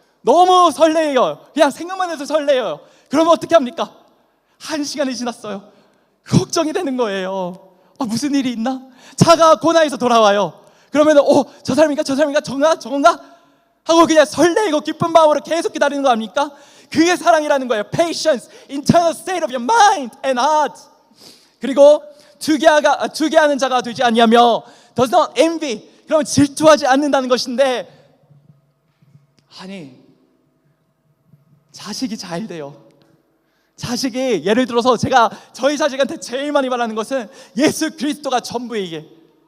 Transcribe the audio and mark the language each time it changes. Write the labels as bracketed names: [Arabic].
[Korean] 너무 설레요. 그냥 생각만 해도 설레요. 그러면 어떻게 합니까? 1시간이 지났어요. 걱정이 되는 거예요. 무슨 일이 있나? 차가 고나에서 돌아와요. 그러면 저 사람인가? 저건가? 하고 그냥 설레이고 기쁜 마음으로 계속 기다리는 거 아닙니까? 그게 사랑이라는 거예요. [English] Patience, internal state of your mind and heart. [Korean] 그리고 투기하는 자가 되지 아니하며, [English] does not envy. [Korean] 그러면 질투하지 않는다는 것인데, 자식이 잘 돼요. 자식이, 예를 들어서 제가 저희 자식한테 제일 많이 말하는 것은 예수 그리스도가 전부이게.